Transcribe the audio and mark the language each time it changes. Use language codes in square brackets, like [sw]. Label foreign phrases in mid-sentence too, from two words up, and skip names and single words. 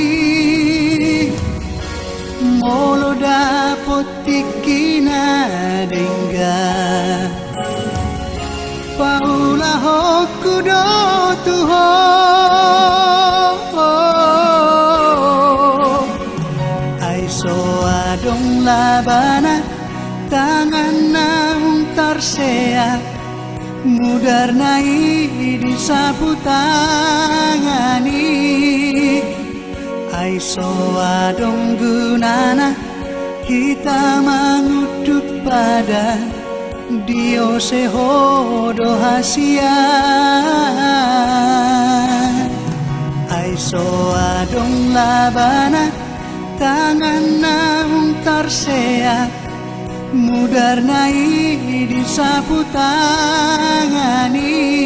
[bbc] molo dapot tikina dengga paula hokudo tuho ai so adong labana tangan naung terseak mudar nai di sapu tangani ai so adong gunana kita [id] mengutuk pada [bbc] Dio sehodo hasia ai so adong labana tangan naung terseak mudar nai di sapu tangani